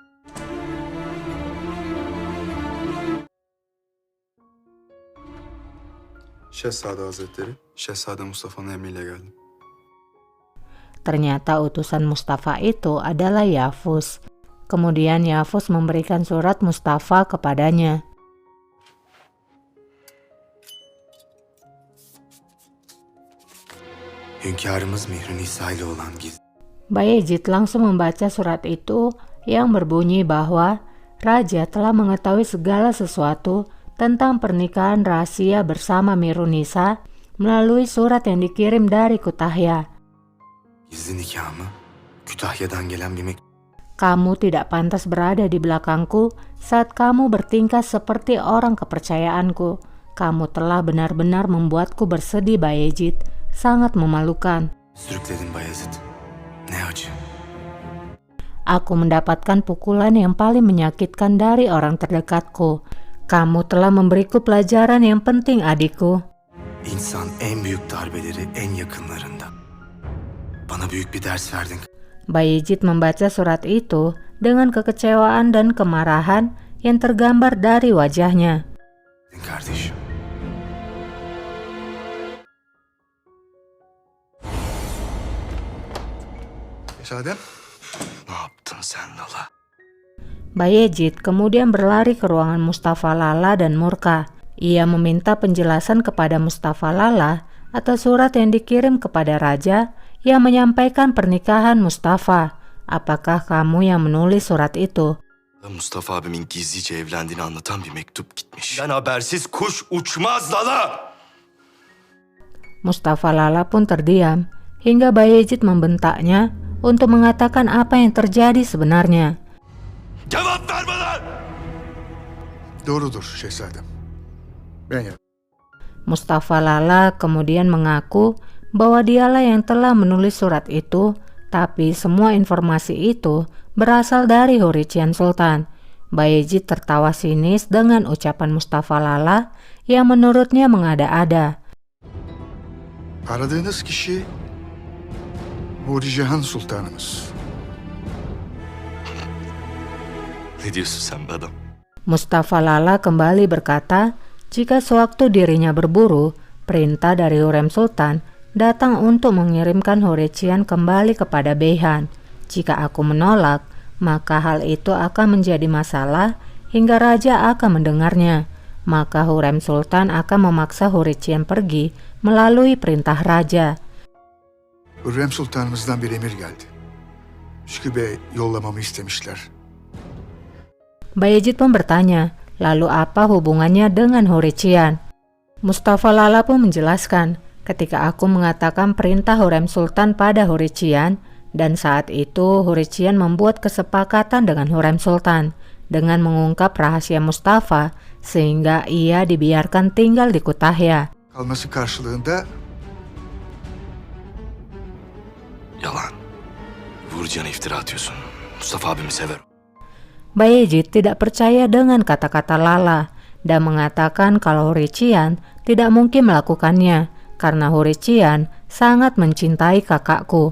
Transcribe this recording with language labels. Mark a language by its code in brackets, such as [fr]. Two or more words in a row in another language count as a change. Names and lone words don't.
[tr] Şehzade Hazretleri, Şehzade Mustafa'nın emriyle geldim. [id] Ternyata utusan Mustafa itu adalah Yavuz. Kemudian Yavuz memberikan surat Mustafa kepadanya. [tr] Hünkârımız Mihri Nisa ile olan gizli. [id] Bayezid langsung membaca surat itu yang berbunyi bahwa Raja telah mengetahui segala sesuatu tentang pernikahan rahasia bersama Mirunisa melalui surat yang dikirim dari Kütahya. [tr] Gizli nikahımı Kütahya'dan gelen bir mektup. [id] Kamu tidak pantas berada di belakangku saat kamu bertingkah seperti orang kepercayaanku. Kamu telah benar-benar membuatku bersedih, Bayezid. Sangat memalukan. [tr] Sürükledin Bayezid. Ne acı. [id] Aku mendapatkan pukulan yang paling menyakitkan dari orang terdekatku. Kamu telah memberiku pelajaran yang penting, adikku. [tr] İnsan en büyük darbeleri en yakınlarında. Bana büyük bir ders verdin. [id] Bayezid membaca surat itu dengan kekecewaan dan kemarahan yang tergambar dari wajahnya. [tr] Kardeşim. Şehzadem, Ne yaptın sen Lala? [id] Bayezid kemudian berlari ke ruangan Mustafa Lala dan murka. Ia meminta penjelasan kepada Mustafa Lala atas surat yang dikirim kepada raja yang menyampaikan pernikahan Mustafa. apakah kamu yang menulis surat itu? [tr] Mustafa abimin gizlice evlendiğini anlatan bir mektup gitmiş. Ben habersiz kuş uçmaz Lala. [id] Mustafa Lala pun terdiam hingga Bayezid membentaknya untuk mengatakan apa yang terjadi sebenarnya. [tr] Cevap verme lan! Doğrudur şehzadem. Ben yaptım. [id] Mustafa Lala kemudian mengaku bahwa dialah yang telah menulis surat itu, tapi semua informasi itu berasal dari Hurrician Sultan. Bayezid tertawa sinis dengan ucapan Mustafa Lala yang menurutnya mengada-ada. [tr] Aradığınız kişi Huri Cihan Sultanımız. Ne diyorsun sen be adam? [id] Mustafa Lala kembali berkata, jika sewaktu dirinya berburu, perintah dari Hurrem Sultan datang untuk mengirimkan Hurrician kembali kepada Beyhan. Jika aku menolak, maka hal itu akan menjadi masalah hingga raja akan mendengarnya. Maka Hurrem Sultan akan memaksa Hurrician pergi melalui perintah raja. [tr] Hürrem Sultanımızdan bir emir geldi. Şükrü Bey yollamamı istemişler. [id] Bayezid pun bertanya, lalu apa hubungannya dengan Hurrician? Mustafa Lala pun menjelaskan, ketika aku mengatakan perintah Hurrem Sultan pada Hurrician, dan saat itu Hurrician membuat kesepakatan dengan Hurrem Sultan dengan mengungkap rahasia Mustafa sehingga ia dibiarkan tinggal di Kutahya. [tr] Kalması karşılığında Yalan. Vurcan'a iftira atıyorsun. Mustafa abimi sever. [id] Bayezid tidak percaya dengan kata-kata Lala dan mengatakan kalau Hurrician tidak mungkin melakukannya karena Hurrician sangat mencintai kakakku.